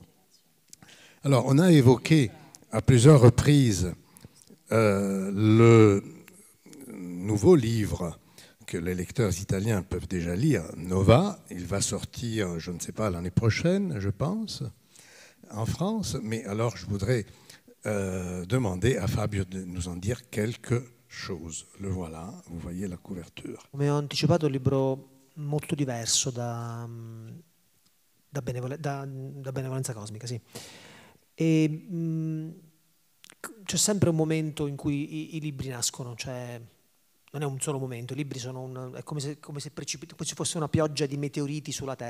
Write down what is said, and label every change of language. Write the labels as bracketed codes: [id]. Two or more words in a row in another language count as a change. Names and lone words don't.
[fr] Alors, on a évoqué à plusieurs reprises le nouveau livre que les lecteurs italiens peuvent déjà lire, Nova. Il va sortir, je ne sais pas, l'année prochaine, je pense, en France. Mais alors, je voudrais demander à Fabio de nous en dire quelque chose. Le voilà, vous voyez la couverture. [it] Come ho anticipato, è un libro molto diverso da Benevolenza Cosmica, sì. E c'è sempre un momento in cui i libri nascono, cioè non è un solo momento, i libri sono è come se ci fosse una pioggia di meteoriti sulla Terra.